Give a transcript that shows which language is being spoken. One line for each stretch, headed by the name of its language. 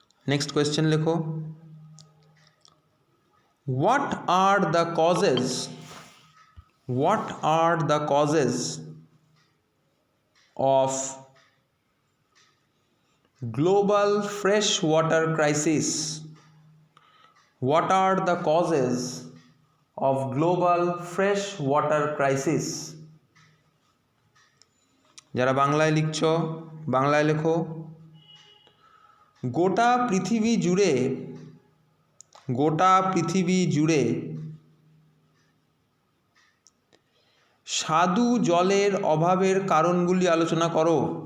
English: next question
Bangla: লেখো,
English: What are the causes, what are the causes of global fresh water crisis? What are the causes of global fresh water crisis?
Bangla: যারা বাংলায় লিখছো বাংলায় লেখো, গোটা পৃথিবী জুড়ে, গোটা পৃথিবী জুড়ে স্বাদু জলের অভাবের কারণগুলি আলোচনা করো।